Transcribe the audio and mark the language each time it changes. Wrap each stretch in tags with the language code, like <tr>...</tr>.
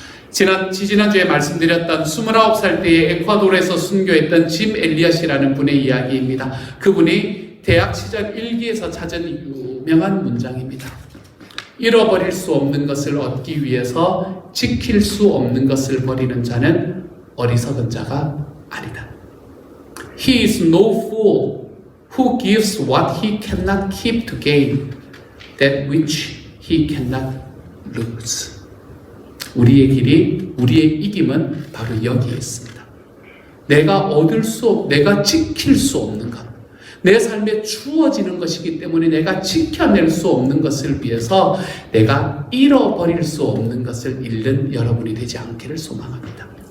<ko>지난주에 말씀드렸던 29살 때에 에콰도르에서 순교했던 짐 엘리엇이라는 분의 이야기입니다. 그분이 대학 시절 일기에서 찾은 유명한 문장입니다. 잃어버릴 수 없는 것을 얻기 위해서 지킬 수 없는 것을 버리는 자는 어리석은 자가 아니다.</ko> <en>He is no fool who gives what he cannot keep to gain that which he cannot lose.</en> <ko>우리의 길이, 우리의 이김은 바로 여기에 있습니다. 내가 얻을 수, 내가 지킬 수 없는 것, 내 삶에 주어지는 것이기 때문에 내가 지켜낼 수 없는 것을 위해서 내가 잃어버릴 수 없는 것을 잃는 여러분이 되지 않기를 소망합니다.</ko>